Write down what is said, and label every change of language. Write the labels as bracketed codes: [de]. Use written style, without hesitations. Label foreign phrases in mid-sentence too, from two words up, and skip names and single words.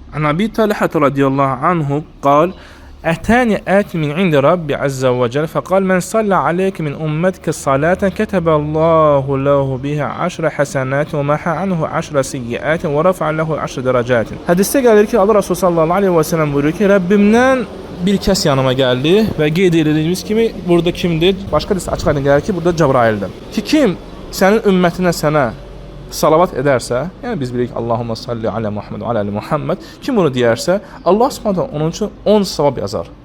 [ar] عن أبي طلحة رضي الله عنه قال أتاني آت من عند ربي عز وجل فقال من صلى عليك من أمتك صلاة كتب الله له بها 10 حسنات ومحى عنه 10 سيئات ورفع له 10 درجات. [az] Hədisdə gəlir ki, Allah Resulü [ar] صلى الله عليه وسلم [az] buyurur ki, Rəbbimdən bir kəs yanıma gəldi və qeyd edildiyimiz kimi burada kimdir? Başqa bir açıq aydın gəlir ki, burada Cəbraildir. Ki kim sənin ümmətinə sənə salavat edərsə, yəni biz bilirik [ar] اللهم صل على محمد وعلى آل محمد, [az] kim bunu deyərsə, Allah Subhanahu onun üçün 10 savab yazar.